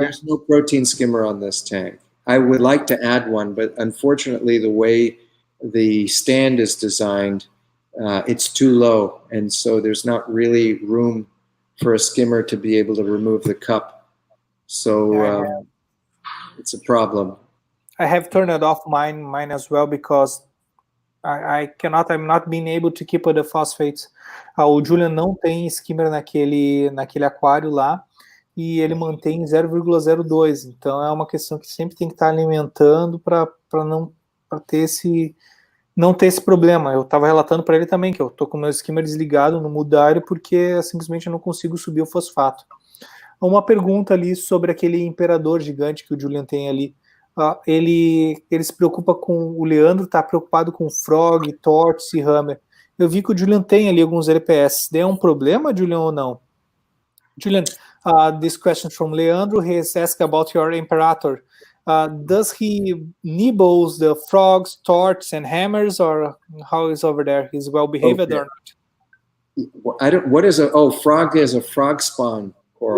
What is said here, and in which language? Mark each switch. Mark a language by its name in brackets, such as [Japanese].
[English] There's no protein skimmer on this tank. I would like to add one, but unfortunately the way the stand is designed, it's too low, and so there's not really room for a skimmer to be able to remove the cup. So it's a problem. I have turned it off mine as well because I'm not being able to keep the phosphates. [Portuguese] O Julian não tem skimmer naquele aquário lá e ele mantém 0,02. Então é uma questão que sempre tem que estar alimentando para ter não ter esse problema. Eu estava relatando para ele também que eu estou com o meu skimmer desligado no mudário porque simplesmente eu não consigo subir o fosfato. Uma pergunta ali sobre aquele imperador gigante que o Julian tem ali. Ele se preocupa com... O Leandro está preocupado com frog, tortoise e hammer. Eu vi que o Julian tem ali alguns LPS. É um problema, Julian, ou não? [English] Julian, this question from Leandro. He has asked about your imperator. Does he nibbles the frogs, torts, and hammers, or how is over there? He's well behaved or not? I don't. What is frog is a frog spawn coral.